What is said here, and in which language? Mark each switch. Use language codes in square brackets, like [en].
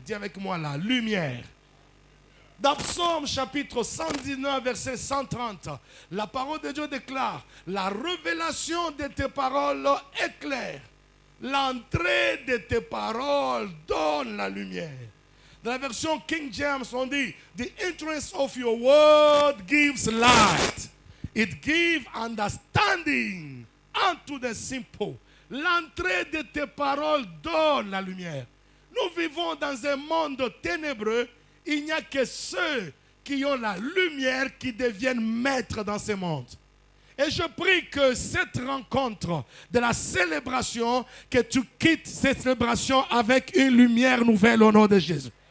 [fr] Dis avec moi, la lumière. Dans Psaume chapitre 119, verset 130, la parole de Dieu déclare, la révélation de tes paroles éclaire. L'entrée de tes paroles donne la lumière. Dans la version King James, on dit, [en] the entrance of your word gives light. It gives understanding unto the simple. [fr] L'entrée de tes paroles donne la lumière. Nous vivons dans un monde ténébreux. Il n'y a que ceux qui ont la lumière qui deviennent maîtres dans ce monde. Et je prie que cette rencontre de la célébration, que tu quittes cette célébration avec une lumière nouvelle au nom de Jésus.